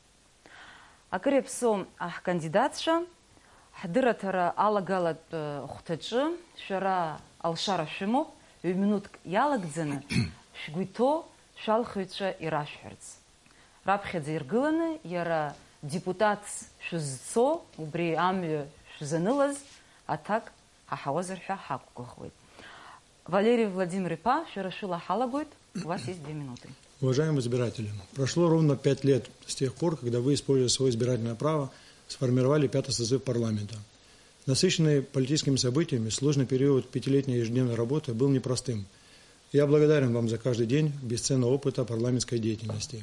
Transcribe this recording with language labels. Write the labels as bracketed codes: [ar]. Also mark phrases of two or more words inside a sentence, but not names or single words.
[ab] Акыр иаԥсоу аҳкандидатцәа ҳдырраҭара алагалатә хәҭаҿы шәара алшара шәымоуп, ҩ-минуҭк иалагӡаны шәгәы иҭоу шәалхыҩцәа ирашәҳәарц. Раԥхьаӡа иргыланы иара депутатс шәызцо, убри амҩа шәзанылаз аҭак ҳаҳауазар ҳәа ҳақәгәыӷуеит. Валерий Владимир-иԥа, шәара шәыла ҳалагоит. [ru] У вас есть 2 минуты. Уважаемые избиратели, прошло ровно 5 лет с тех пор, когда вы, используя свое избирательное право, сформировали 5-й созыв парламента. Насыщенный политическими событиями, сложный период 5-летней ежедневной работы был непростым. Я благодарен вам за каждый день бесценного опыта парламентской деятельности.